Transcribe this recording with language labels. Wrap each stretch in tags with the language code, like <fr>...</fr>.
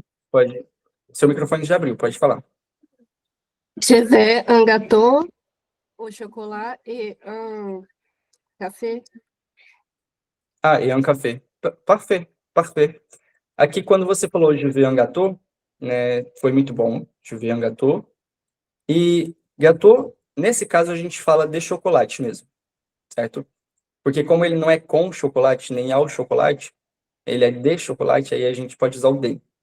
<pt>Pode. Seu microfone já abriu, pode falar.</pt> <fr>Je veux un gâteau au chocolat et un café.</fr> <pt>Ah, e um café.</pt> <fr>Parfait, parfait.</fr> <pt>Aqui, quando você falou</pt> <fr>je veux un gâteau,</fr> <pt>né, foi muito bom, je veux un gâteau. E gâteau, nesse caso, a gente fala de chocolate mesmo, certo? Porque como ele não é com chocolate, nem ao chocolate, ele é de chocolate, aí a gente pode usar o de.</pt>